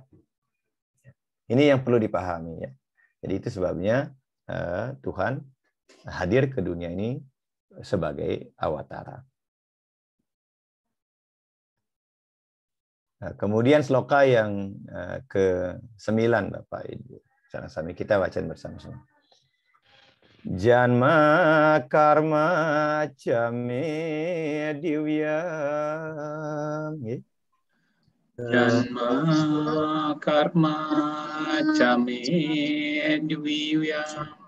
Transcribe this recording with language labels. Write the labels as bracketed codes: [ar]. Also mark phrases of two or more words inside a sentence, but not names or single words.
[id] Ini yang perlu dipahami, ya. Jadi itu sebabnya Tuhan hadir ke dunia ini sebagai awatara. Nah, kemudian sloka yang ke-9 Bapak Ibu. Sama-sama kita baca bersama-sama. [sa] Janma karma came divyam. Janma karma came divyam.